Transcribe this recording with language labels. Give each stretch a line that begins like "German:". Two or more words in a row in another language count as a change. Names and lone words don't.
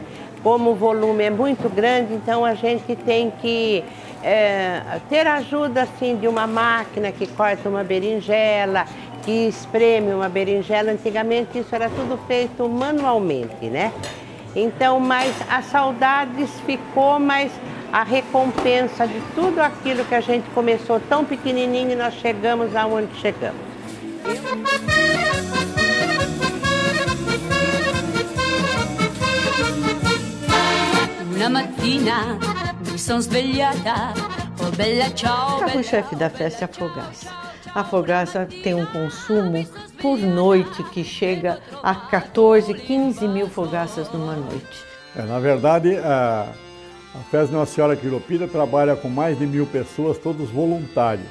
Portuguese: Como o volume é muito grande, então a gente tem que ter ajuda assim de uma máquina que corta uma berinjela, que espreme uma berinjela. Antigamente isso era tudo feito manualmente, né? Então, mas a saudades ficou, mas a recompensa de tudo aquilo que a gente começou tão pequenininho e nós chegamos aonde chegamos.
Italian: Una mattina mi sono svegliata, oh bella ciao.
Portuguese: O carro-chefe da festa é a fogaça. A fogaça tem um consumo por noite que chega a 14, 15 mil fogaças numa noite. Na verdade, a Festa Nossa Senhora Quiropita trabalha com mais de 1000 pessoas, todos voluntários.